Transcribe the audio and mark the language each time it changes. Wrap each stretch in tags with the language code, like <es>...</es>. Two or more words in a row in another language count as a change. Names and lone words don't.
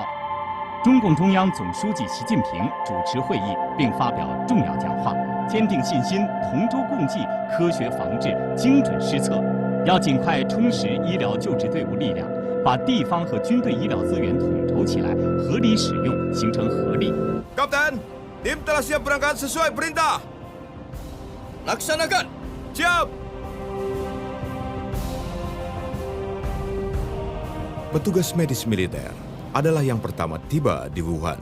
<zh>中共中央总书记习近平主持会议并发表重要讲话，坚定信心，同舟共济，科学防治，精准施策。要尽快充实医疗救治队伍力量，把地方和军队医疗资源统筹起来，合理使用，形成合力。</zh> <id>Kapten, Tim telah siap berangkat sesuai perintah. Laksanakan! Siap! Petugas medis militer adalah yang pertama tiba di Wuhan.</id>